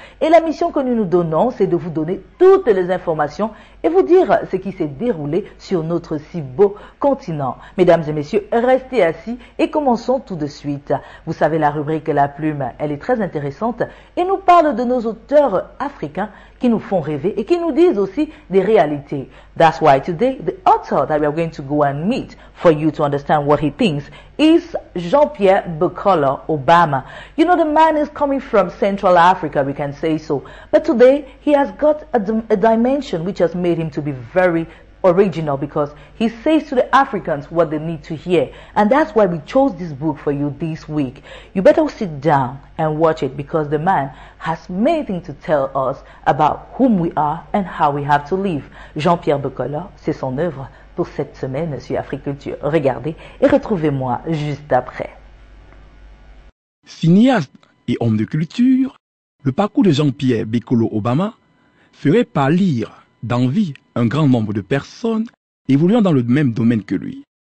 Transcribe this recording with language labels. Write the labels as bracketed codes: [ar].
[fr] Et la mission que nous nous donnons, c'est de vous donner toutes les informations et vous dire ce qui s'est déroulé sur notre si beau continent. Mesdames et messieurs, restez assis et commençons tout de suite. Vous savez, la rubrique La Plume, elle est très intéressante et nous parle de nos auteurs africains qui nous font rêver et qui nous disent aussi des réalités. [en] That's why today, the author that we are going to go and meet for you to understand what he thinks is Jean-Pierre Bukola Obama. You know, the man is coming from Central Africa, we can say so. But today, he has got a dimension which has made him to be very original because he says to the Africans what they need to hear. And that's why we chose this book for you this week. You better sit down and watch it because the man has many things to tell us about whom we are and how we have to live. [fr] Jean-Pierre Bukola, c'est son œuvre pour cette semaine sur Africulture. Regardez et retrouvez-moi juste après. Cinéaste et homme de culture, le parcours de Jean-Pierre Bukola Obama ferait pâlir d'envie un grand nombre de personnes évoluant dans le même domaine que lui.